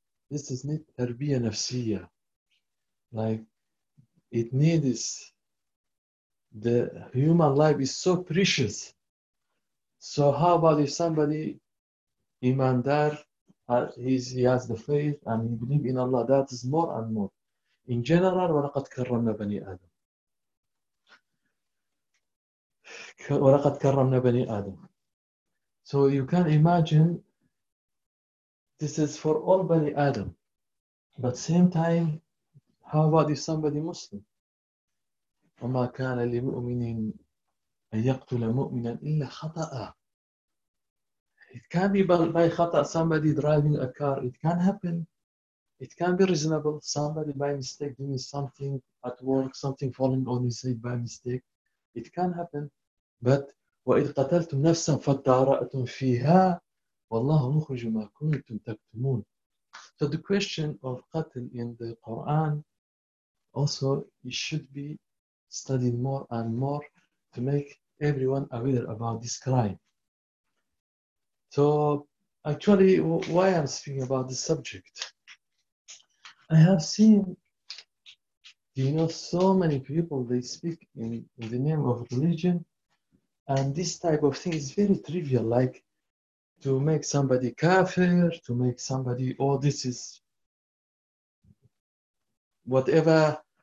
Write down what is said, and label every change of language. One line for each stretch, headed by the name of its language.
English: This is need tarbiyah nafsiyah. Like, it needs, the human life is so precious. So how about if somebody, iman dar, he has the faith and he believes in Allah, that is more and more. In general,
Arabic: وَلَقَدْ كَرَّمْنَا بَنِي آدَمَ. وَلَقَدْ كَرَّمْنَا بَنِي آدَمَ.
English: So you can imagine, this is for all Bani Adam. But same time, how about if somebody Muslim?
Arabic: وَمَا كَانَ لِمُؤْمِنٍ أَن يَقْتُلَ مُؤْمِنًا إِلَّا خَطَأً.
English: It can be by خطأ, somebody driving a car. It can happen. It can be reasonable. Somebody by mistake doing something at work, something falling on his head by mistake. It can happen.
Arabic: But وَإِذْ قَتَلْتُمْ نَفْسًا فَادَّارَأْتُمْ فِيهَا وَاللَّهُ مُخْرِجُ مَا كُنْتُمْ تَكْتُمُونَ.
English: So the question of qatl in the Quran, Also, you should be studying more and more to make everyone aware about this crime. So, actually, why I'm speaking about this subject? I have seen, so many people, they speak in the name of religion, and this type of thing is very trivial, like to make somebody kafir, to make somebody, oh, this is whatever.